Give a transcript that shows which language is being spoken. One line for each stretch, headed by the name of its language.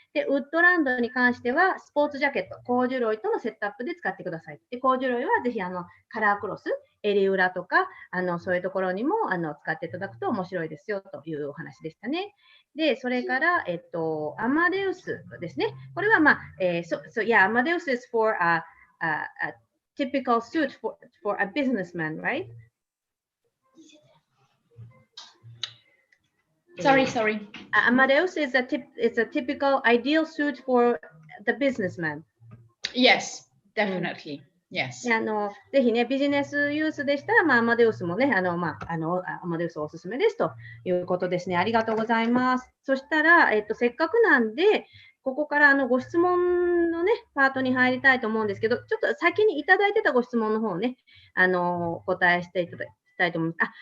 Japanese: で、ウッドランドに関しては、スポーツジャケット、コーデュロイとのセットアップで使ってください。で、コーデュロイはぜひカラークロス、襟裏とか、そういうところにも使っていただくと面白いですよというお話でしたね。で、それから、アマデウスですね。これは、
English: アマデウス is for a typical suit for a businessman, right? Sorry. Amadeus is a typical ideal suit for the businessman. Yes, definitely. Yes.
Japanese: ぜひね、ビジネスユースでしたら、アマデウスもね、アマデウスおすすめですということですね。ありがとうございます。そしたら、せっかくなんで、ここからご質問のね、パートに入りたいと思うんですけど、ちょっと先にいただいてたご質問の方をね、お答えしていただきたいと思います。